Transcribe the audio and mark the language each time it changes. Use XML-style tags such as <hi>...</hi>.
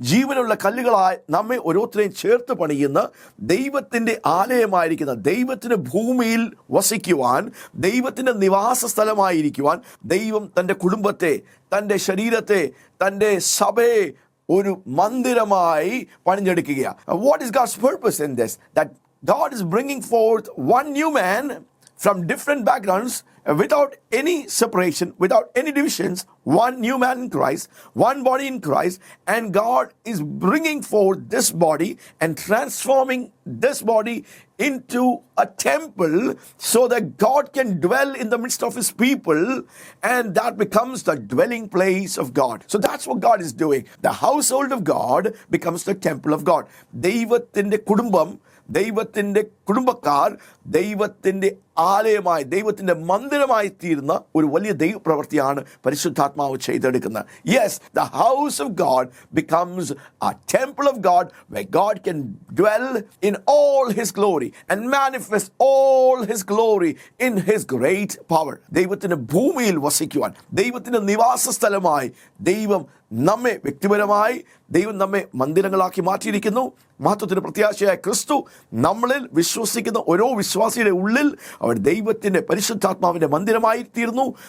<ml>ജീവനുള്ള കല്ലുകളായി നമ്മെ ഓരോരുത്തരെയും ചേർത്ത് പണിയുന്ന ദൈവത്തിൻ്റെ ആലയമായിരിക്കുന്ന, ദൈവത്തിന് ഭൂമിയിൽ വസിക്കുവാൻ, ദൈവത്തിൻ്റെ നിവാസ സ്ഥലമായിരിക്കുവാൻ ദൈവം തൻ്റെ കുടുംബത്തെ, തൻ്റെ ശരീരത്തെ, തൻ്റെ സഭയെ ഒരു മന്ദിരമായി പണിഞ്ഞെടുക്കുകയാണ്.</ml> <en>What is God's purpose in this? That God is bringing forth one new man from different backgrounds, without any separation, without any divisions, one new man in Christ, one body in Christ, and God is bringing forth this body and transforming this body into a temple so that God can dwell in the midst of his people, and that becomes the dwelling place of God. So that's what God is doing. The household of God becomes the temple of God.</en> <ml>ദൈവത്തിൻ്റെ കുടുംബം, ദൈവത്തിൻ്റെ കുടുംബക്കാർ ദൈവത്തിൻ്റെ ആലയമായി, ദൈവത്തിൻ്റെ മന്ദിരമായി തീരുന്ന ഒരു വലിയ ദൈവപ്രവൃത്തിയാണ് പരിശുദ്ധാത്മാവ് ചെയ്തെടുക്കുന്നത്.</ml> <en>Yes, the house of God becomes a temple of God where God can dwell in all his glory and manifest all his glory in his great power.</en> <ml>ദൈവത്തിൻ്റെ ഭൂമിയിൽ വസിക്കുവാൻ, ദൈവത്തിൻ്റെ നിവാസ സ്ഥലമായി ദൈവം നമ്മെ വ്യക്തിപരമായി ദൈവം നമ്മെ മന്ദിരങ്ങളാക്കി മാറ്റിയിരിക്കുന്നു. മഹത്വത്തിന് പ്രത്യാശയായ ക്രിസ്തു നമ്മളിൽ വിശ്വസിക്കുന്ന ഓരോ വിശ്വാസിയുടെ ഉള്ളിൽ അവർ ദൈവത്തിൻ്റെ പരിശുദ്ധാത്മാവിൻ്റെ മന്ദിരമായി തീർന്നു.</ml>